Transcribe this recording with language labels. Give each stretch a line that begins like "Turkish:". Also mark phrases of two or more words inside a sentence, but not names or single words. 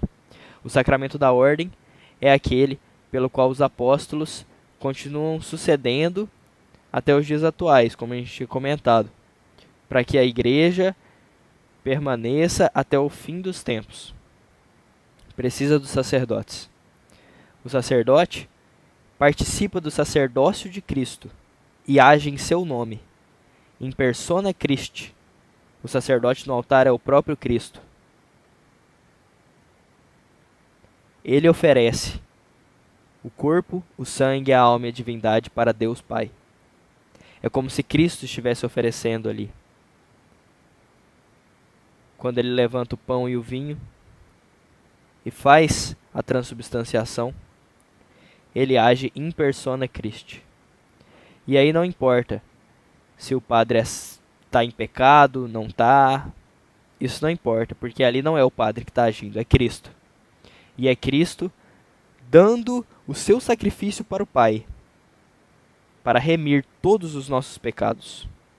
Portuguese: O sacramento da ordem é aquele pelo qual os apóstolos continuam sucedendo até os dias atuais, como a gente tinha comentado, para que a igreja permaneça até o fim dos tempos. Precisa dos sacerdotes. O sacerdote participa do sacerdócio de Cristo e age em seu nome,
Latin: in persona Christi.
Portuguese: O sacerdote no altar é o próprio Cristo. Ele oferece o corpo, o sangue, a alma e a divindade para Deus Pai. É como se Cristo estivesse oferecendo ali. Quando ele levanta o pão e o vinho e faz a transubstanciação, ele age
Latin: in persona Christi.
Portuguese: E aí não importa se o padre está em pecado, não está. Isso não importa, porque ali não é o padre que está agindo, é Cristo. E é Cristo dando o seu sacrifício para o Pai, para remir todos os nossos pecados.